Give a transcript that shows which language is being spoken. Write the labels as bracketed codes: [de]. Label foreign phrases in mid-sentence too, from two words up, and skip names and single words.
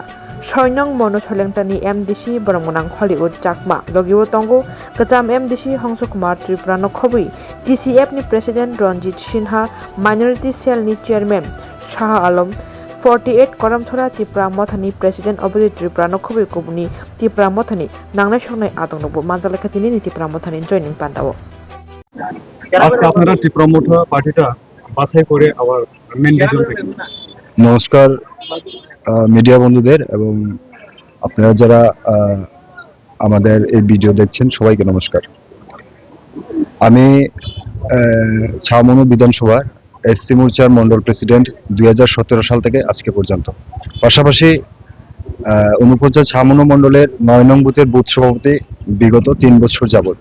[trp] Soinong mono cholengtani MDC Borongmonang Hollywood Jakma Logiwo Tongo Kacham MDC Hongso Kumar Tripura Nokhobi TCF ni President Ranjit Sinha Minority Cell ni Chairman Shah Alam 48 Koramthora Tripura Mothani President Obri Tripura Nokhobi Kubuni Tripura Mothani Nangnai Songnai Atongnobo Manjalakatini ni Tripura Mothani joining pandawo [bn] আজকে আপনারা ত্রিপুরা মোথা পার্টিটা বাছাই করে আবার মেন রিজন থেকে নমস্কার মিডিয়া বন্ধুদের এবং আপনারা যারা আমাদের এই ভিডিও দেখছেন সবাইকে নমস্কার। আমি ছামনু বিধানসভার এসসি মোর্চার মন্ডল প্রেসিডেন্ট 2017 সাল থেকে আজকে পর্যন্ত, পাশাপাশি 49 ছামনু মন্ডলের 9 নং বুথের বুথ সভাপতি বিগত 3 বছর যাবত।